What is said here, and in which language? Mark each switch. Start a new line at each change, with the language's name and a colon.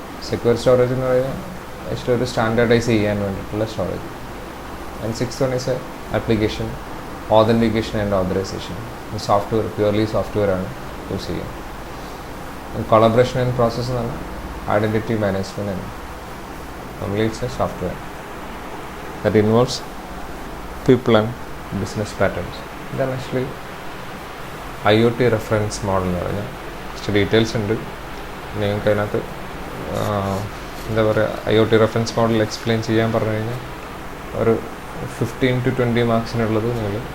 Malayalam: Secure storage എന്ന് പറഞ്ഞാൽ actually ഒരു സ്റ്റാൻഡേർഡൈസ് ചെയ്യാൻ വേണ്ടിയിട്ടുള്ള storage.
English: And sixth one is application, authentication and authorisation.
Malayalam: Software purely software ആണ് യൂസ് ചെയ്യുക. കൊളാബറേഷൻ ആൻഡ് പ്രോസസ്സ് എന്ന് പറഞ്ഞാൽ ഐഡൻറ്റിറ്റി മാനേജ്മെൻറ്റ് ആണ്.
English: Normally it's a software that involves people and business patterns.
Malayalam: ഇതാണ് ആക്ച്വലി IoT റെഫറൻസ് മോഡൽ എന്ന് പറഞ്ഞാൽ. കുറച്ച് details ഉണ്ട് നിങ്ങൾക്ക് അതിനകത്ത്. എന്താ പറയുക, IoT റെഫറൻസ് മോഡൽ എക്സ്പ്ലെയിൻ ചെയ്യാൻ പറഞ്ഞു കഴിഞ്ഞാൽ ഒരു 15 to 20 മാർക്സിനുള്ളത് നിങ്ങൾ